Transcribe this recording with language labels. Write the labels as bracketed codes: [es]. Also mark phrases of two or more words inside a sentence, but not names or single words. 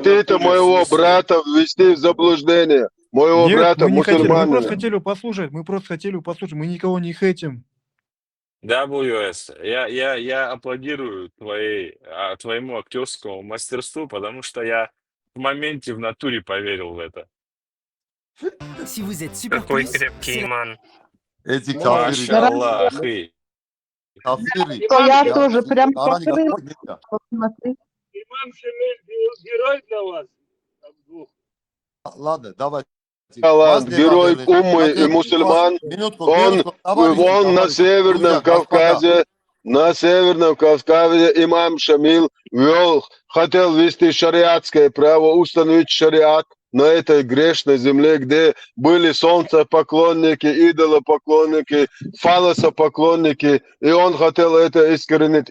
[ru] Хотите моего брата ввести в заблуждение? Моего Нет, брата мы не хотели, мы мусульманина. просто хотели его послушать, мы никого не хейтим. WS, я аплодирую твоему актерскому мастерству, потому что я в моменте в натуре поверил в это. [fr] Si vous êtes super [ru] Какой [fr] plus, [ru] крепкий иман. Эти Машаллах, кафиры. Я тоже прям Смотри. Имам Шамиль герой для вас? Ладно, давайте. Талант, герой уммы и мусульман. Он на Северном Кавказе, имам Шамиль хотел ввести шариатское право, установить шариат на этой грешной земле, где были солнцепоклонники, идолопоклонники, фалосопоклонники, и он хотел это искоренить.